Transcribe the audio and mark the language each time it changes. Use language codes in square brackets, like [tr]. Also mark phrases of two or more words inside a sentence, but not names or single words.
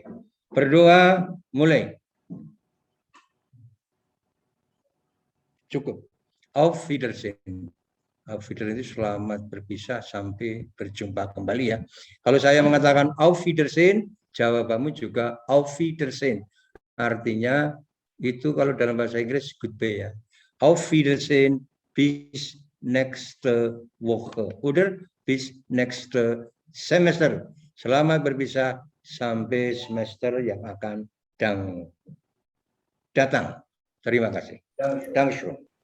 [id] Berdoa, mulai. Cukup. [de] Auf Wiedersehen. Auf Wiedersehen [id] itu selamat berpisah sampai berjumpa kembali ya. Kalau saya mengatakan [de] Auf Wiedersehen, [id] jawabanmu juga [de] Auf Wiedersehen. [id] Artinya itu kalau dalam bahasa Inggris goodbye ya. [de] Auf Wiedersehen, bis nächste Woche. Oder bis nächste Semester. [id] Selamat berpisah sampai semester yang akan datang. Terima kasih. [de] Dankeschön.